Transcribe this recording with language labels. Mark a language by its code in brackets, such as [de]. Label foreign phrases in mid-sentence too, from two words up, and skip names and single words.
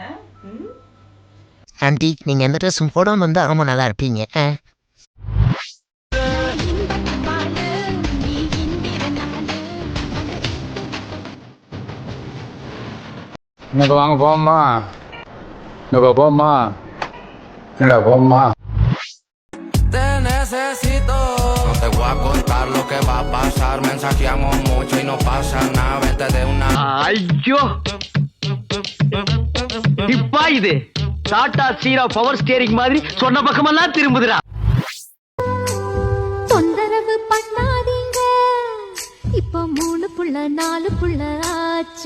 [ta] ஆண்டி நீங்க எந்த ட்ரெஸ்ஸும் போடாம வந்தா ரொம்ப நல்லா இருப்பீங்க. வாங்க போமா போமா போமா. [es] Te necesito. No te voy a contar lo que va a pasar. Mensajeamos mucho y no pasa nada. Vete de una. [ta] ஐயோ இப்பா இது டாடா சீரா [en] power steering [ta] மாதிரி சொன்ன பக்கமெல்லாம் திரும்புதுடா. தொந்தரவு பண்ணாதீங்க, இப்ப 3 புள்ள 4 புள்ள ஆச்சு.